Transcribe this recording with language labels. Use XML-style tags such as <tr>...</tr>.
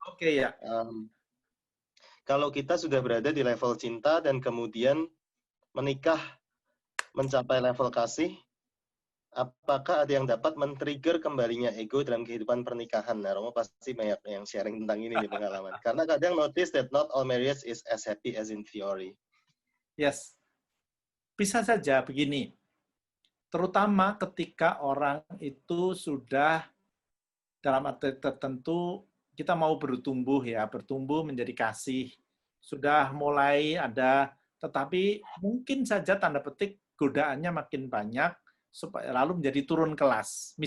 <id>Oke, ya. Kalau kita sudah berada di level cinta dan kemudian menikah mencapai level kasih, apakah ada yang dapat men-trigger kembalinya ego dalam kehidupan pernikahan? Nah, Romo pasti banyak yang sharing tentang ini di pengalaman. Karena kadang</id> <en>notice that not all marriage is as happy as in theory.</en> <id>Yes. Bisa saja begini. Terutama ketika orang itu sudah dalam arti tertentu kita mau bertumbuh ya, bertumbuh menjadi kasih. Sudah mulai ada, tetapi mungkin saja tanda petik godaannya makin banyak, supaya lalu menjadi turun kelas.</id>